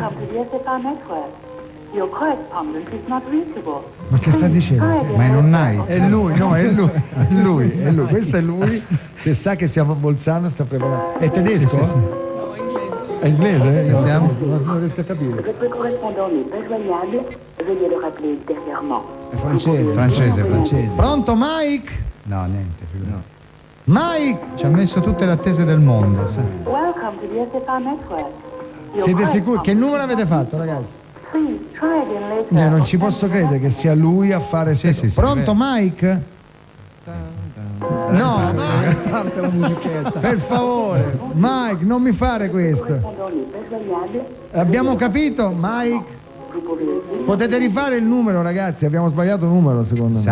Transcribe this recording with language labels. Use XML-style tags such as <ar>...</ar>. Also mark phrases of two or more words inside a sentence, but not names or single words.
<it>Ma che sta dicendo? Ma è un night? È lui, no, è lui. Questo è lui che sa che siamo a Bolzano, sta preparando. È tedesco? No, inglese. È inglese? Sentiamo. Non riesco a capire.</it> <fr>Votre correspondant n'est pas joignable. Veuillez le rappeler ultérieurement.</fr> <it>È francese. Francese. Pronto Mike? No, niente, figlio. No. Mike! Ci ha messo tutte le attese del mondo. Sai.</it> <en>Welcome to the SFR network.</en> <it>Siete sicuri? Che numero avete fatto, ragazzi?</it> <en>Please try again later.</en> <it>Io non ci posso credere che sia lui a fare sì. Pronto Mike? No, Mike, parte la musichetta. Per favore, Mike, non mi fare questo. Abbiamo capito, Mike? Potete rifare il numero, ragazzi? Abbiamo sbagliato il numero, secondo me.</it>